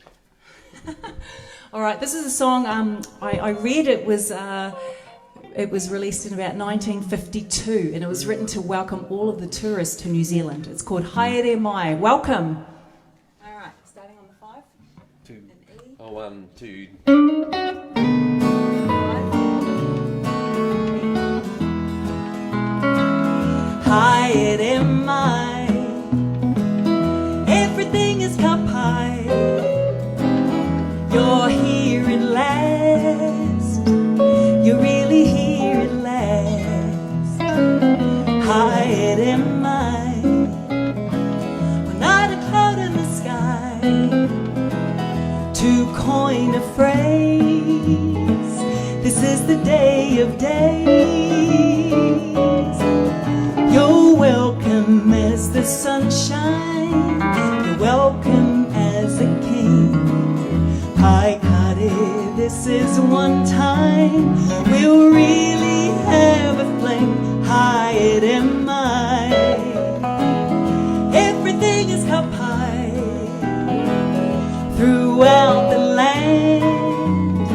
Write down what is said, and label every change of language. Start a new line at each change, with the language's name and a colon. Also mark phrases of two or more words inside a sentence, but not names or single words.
English: All right, this is a song I read it was released in about 1952, and it was written to welcome all of the tourists to New Zealand. It's called Haere Mai. Welcome. All right, starting on the 5. 2. An E. Oh, 1, 2.
Māori: Haere mai,
English: everything is cup high. You're here at last. You're really here at last.
Māori: Haere mai,
English: we're not a cloud in the sky. To coin a phrase, this is the day of days. You're welcome as the sun shines. You're welcome as a king.
Māori: Hai kare,
English: this is one time we'll really have a fling.
Māori: Haere mai,
English: everything is cup high throughout the land.